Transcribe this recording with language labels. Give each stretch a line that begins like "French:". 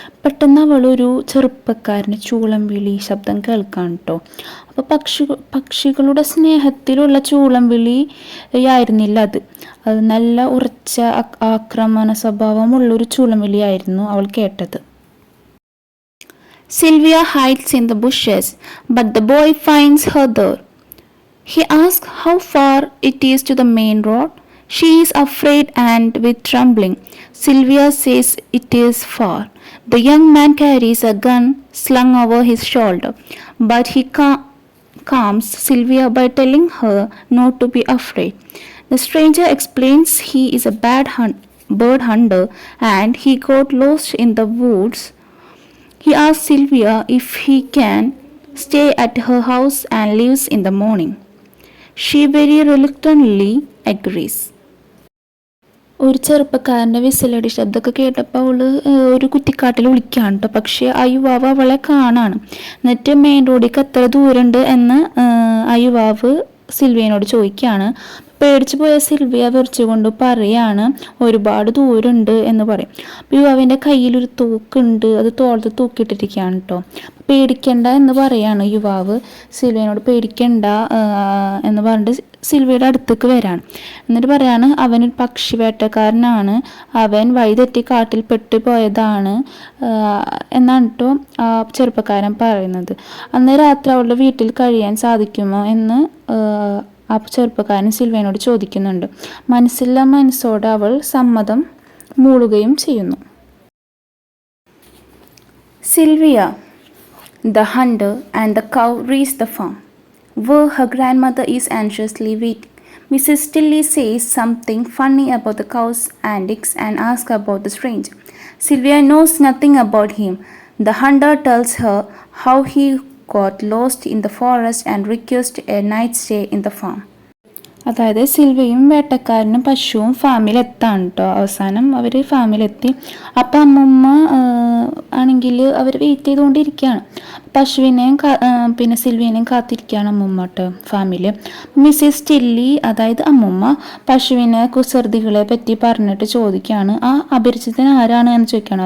Malayalam: പെട്ടെന്ന് അവളൊരു ചെറുപ്പക്കാരൻ്റെ ചൂളം വിളി ശബ്ദം കേൾക്കാൻ കേട്ടോ. അപ്പോൾ പക്ഷികളുടെ സ്നേഹത്തിലുള്ള ചൂളം വിളി ആയിരുന്നില്ല അത്. നല്ല ഉറച്ച ആക്രമണ സ്വഭാവമുള്ളൊരു ചൂളം വിളിയായിരുന്നു അവൾ കേട്ടത്.
English: Sylvia hides in the bushes, but the boy finds her there. He asks how far it is to the main road. She is afraid and with trembling. Sylvia says it is far. The young man carries a gun slung over his shoulder, but he calms Sylvia by telling her not to be afraid. The stranger explains he is a bird hunter and he got lost in the woods. He asks Sylvia if he can stay at her house and leaves in the morning. She very reluctantly agrees.
Malayalam: ഒരു ചെറുപ്പക്കാരൻ്റെ വിസിലടി ശബ്ദമൊക്കെ കേട്ടപ്പോൾ അവൾ ഒരു കുറ്റിക്കാട്ടിൽ വിളിക്കുകയാണ് കേട്ടോ. പക്ഷേ ആ യുവാവ് അവളെ കാണാണ്. എന്നിട്ട് മെയിൻ റോഡിലേക്ക് എത്ര ദൂരമുണ്ട് എന്ന് ആ യുവാവ് സിൽവിയനോട് ചോദിക്കുകയാണ്. പേടിച്ചു പോയ സിൽവിയ വിറച്ചുകൊണ്ട് പറയാണ് ഒരുപാട് ദൂരമുണ്ട് എന്ന് പറയും. അപ്പോൾ യുവാവിൻ്റെ കയ്യിലൊരു തോക്കുണ്ട്, അത് തോളത്ത് തൂക്കിയിട്ടിരിക്കുകയാണ് കേട്ടോ. പേടിക്കണ്ട എന്ന് പറയാണ് യുവാവ് സിൽവിയനോട്. പേടിക്കണ്ട എന്ന് പറഞ്ഞിട്ട് സിൽവിയുടെ അടുത്തേക്ക് വരാണ്. എന്നിട്ട് പറയാണ് അവനൊരു പക്ഷി വേട്ടക്കാരനാണ്, അവൻ വഴിതെറ്റി കാട്ടിൽ പെട്ടുപോയതാണ് എന്നാണ് കേട്ടോ ആ ചെറുപ്പക്കാരൻ പറയുന്നത്. അന്ന് രാത്രി അവളുടെ വീട്ടിൽ കഴിയാൻ സാധിക്കുമോ എന്ന് ആ ചെറുപ്പക്കാരൻ സിൽവിയനോട് ചോദിക്കുന്നുണ്ട്. മനസ്സോടെ അവൾ സമ്മതം മൂളുകയും ചെയ്യുന്നു.
English: Sylvia, the hunter, and the cow reach the farm, where her grandmother is anxiously waiting. Mrs. Tilly says something funny about the cow's antics and asks about the stranger. Sylvia knows nothing about him. The hunter tells her how he got lost in the forest and requests a night stay in the farm.
Malayalam: അതായത് സിൽവിയും വേട്ടക്കാരനും പശുവും ഫാമിലെത്താണ് കേട്ടോ. അവസാനം അവർ ഫാമിലെത്തി. അപ്പം അമ്മൂമ്മ ആണെങ്കിൽ അവർ wait ചെയ്തുകൊണ്ടിരിക്കുകയാണ്. പശുവിനെയും പിന്നെ സിൽവിനെയും കാത്തിരിക്കുകയാണ് അമ്മൂമ്മ കേട്ടോ ഫാമിൽ. മിസ്സിസ് ടില്ലി അതായത് അമ്മൂമ്മ പശുവിനെ കുസൃതികളെ പറ്റി പറഞ്ഞിട്ട് ചോദിക്കുകയാണ് ആ അപരിചിതൻ ആരാണ് എന്ന് ചോദിക്കുകയാണ്.